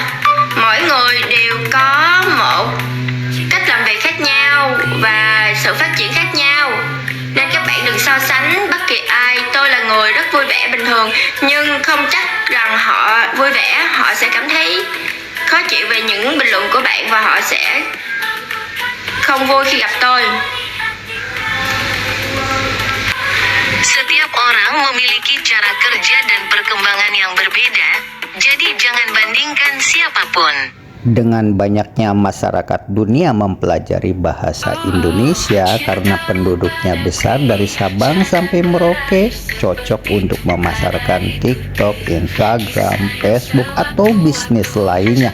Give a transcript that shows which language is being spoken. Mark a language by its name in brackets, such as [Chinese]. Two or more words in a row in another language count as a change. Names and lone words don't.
[Vietnamese] Mỗi người đều có một cách làm việc khác nhau và sự phát triển khác nhau, nên các bạn đừng so sánh bất kỳ ai. Tôi là người rất vui vẻ bình thường, nhưng không chắc rằng họ vui vẻ họ sẽ cảm thấy khó chịu về những bình luận của bạn và họ sẽ không vui khi gặp tôi. [Indonesian] Setiap orang memiliki cara kerja dan perkembangan yang berbeda, jadi jangan bandingkan siapapun. Dengan banyaknya masyarakat dunia mempelajari bahasa Indonesia karena penduduknya besar dari Sabang sampai Merauke, cocok untuk memasarkan TikTok, Instagram, Facebook, atau bisnis lainnya.